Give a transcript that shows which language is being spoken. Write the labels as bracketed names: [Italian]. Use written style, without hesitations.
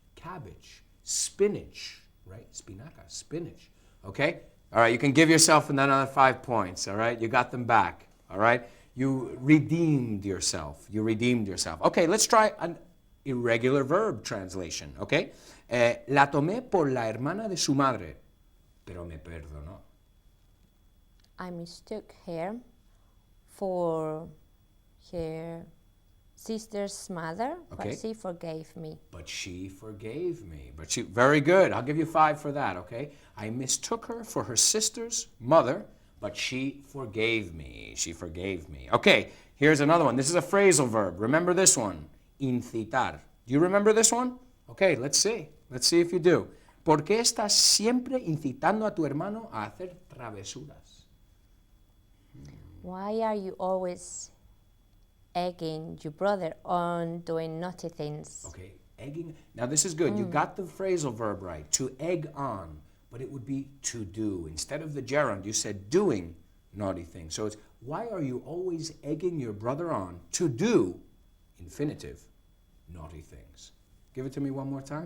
[English] Cabbage. Spinach. Right? Spinaca. Spinach. Okay? All right. You can give yourself another 5 points. All right? You got them back. All right? You redeemed yourself. You redeemed yourself. Okay. Let's try an irregular verb translation. Okay? [Spanish] La tomé por la hermana de su madre, pero me perdonó. [English] I mistook her for her sister's mother, Okay. but she forgave me. But she forgave me. Very good. I'll give you 5 for that, okay? I mistook her for her sister's mother, but she forgave me. She forgave me. Okay, here's another one. This is a phrasal verb. Remember this one. Incitar. Do you remember this one? Okay, let's see. Let's see if you do. [Spanish] ¿Por qué estás siempre incitando a tu hermano a hacer travesuras? [English] Why are you always egging your brother on doing naughty things? Okay, egging. Now this is good. You got the phrasal verb right. To egg on, but it would be to do. Instead of the gerund, you said doing naughty things. So it's, why are you always egging your brother on to do, infinitive, naughty things? Give it to me one more time.